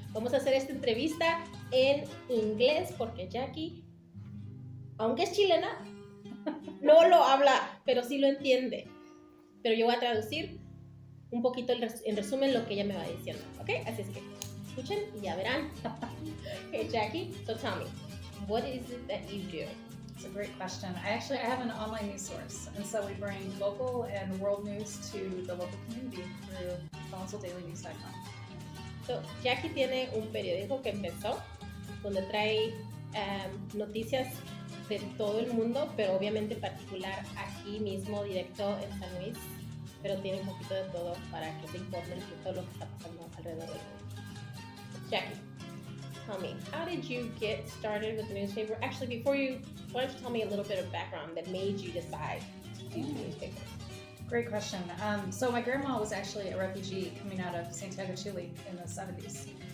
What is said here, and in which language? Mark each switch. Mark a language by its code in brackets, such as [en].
[es] Vamos a hacer esta entrevista en inglés porque Jackie, aunque es chilena, no lo habla, pero sí lo entiende. Pero yo voy a traducir un poquito en resumen lo que ella me va diciendo, ¿ok? Así es que escuchen y ya verán. [en] Okay, Jackie, so tell me, what is it that you do? It's a great question. I have an online news source, and so we bring local and world news to the local community through CollinsvilleDailyNews.com. [es] So, Jackie tiene un periódico que empezó donde trae noticias de todo el mundo, pero obviamente particular aquí mismo, directo en San Luis, pero tiene un poquito de todo para que te informen de todo lo que está pasando alrededor del mundo. [en] Jackie, tell me, how did you get started with the newspaper? Actually, why don't you tell me a little bit of background that made you decide to do the newspaper? Great question. So my grandma was actually a refugee coming out of Santiago, Chile in the 70s.